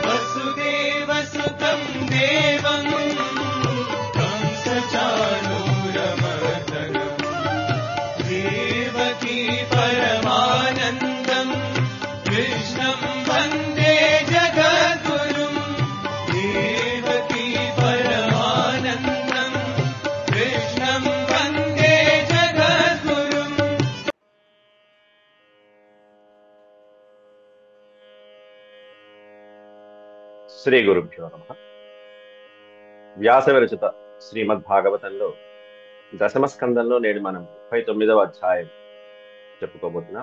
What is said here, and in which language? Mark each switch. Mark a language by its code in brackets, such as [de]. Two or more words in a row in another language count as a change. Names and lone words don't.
[sa] वसुदेवसुतं देवं कंसचाणूरमर्दनं देवकी परमानन्दं कृष्णं वन्दे जगद्गुरुं देवकी परमानन्दं कृष्णं वन्दे जगद्गुरुम् శ్రీ గురుభ్యో నమః. [te] వ్యాస విరచిత శ్రీమద్భాగవతంలో దశమ స్కందంలో నేడు మనం 39వ అధ్యాయం చెప్పుకోబోతున్నాం.